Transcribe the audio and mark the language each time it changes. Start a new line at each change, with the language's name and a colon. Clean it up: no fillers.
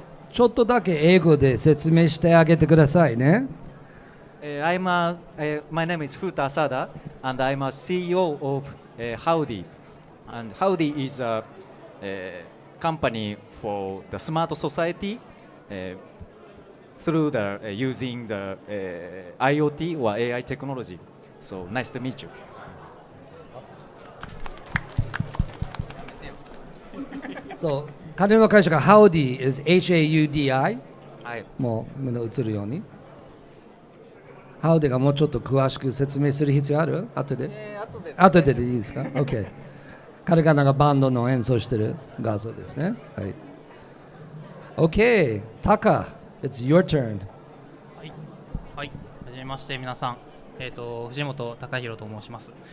Japanese: ちょっとだけ英語で説明してあげてくださいね。
English: My name is Futa Asada and I'm a CEO of Howdy. And Howdy is a company for the smart society through using the IoT or AI technology. So nice to meet you.
Japanese: So彼の会社が Howdy is HAUDI、はい、もう目の映るように Howdy がもうちょっと詳しく説明する必要ある？後で、後でいいですか？OK 彼がなんかバンドの演奏してる画像ですね。はい、
English: OK タカ It's your turn。
Japanese: はい、はい、はじめまして皆さん、藤本隆弘と申します。